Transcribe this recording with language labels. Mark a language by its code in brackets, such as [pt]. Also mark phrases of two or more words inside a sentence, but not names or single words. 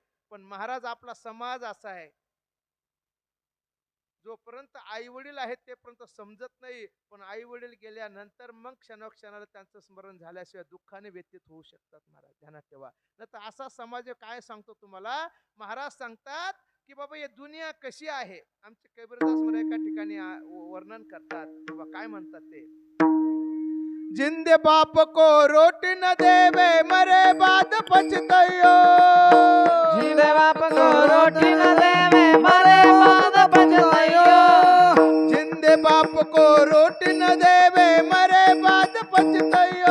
[mr] पण महाराज आपला समाज असा आहे, जोपर्यंत आई वडील आहेत तेपर्यंत समजत नाही, पण आई वडील गेल्यानंतर मग क्षणोक्षणाला त्यांचं स्मरण झाल्याशिवाय दुःखाने व्यतीत होऊ शकतात. महाराज ध्यानात ठेवा. नाही तर असा समाज काय सांगतो तुम्हाला. महाराज सांगतात की बाबा ही दुनिया कशी आहे. आमचे कबीरदास महाराज एका ठिकाणी वर्णन करतात, बाबा काय म्हणतात ते. [hi] जिंदे बाप को रोटी न देवे मरे बाद पछतायो. जिंदे बाप को रोटी न देवे मरे बाद पछतायो. जिंदे बाप को रोटी न देवे मरे बाद पछतायो.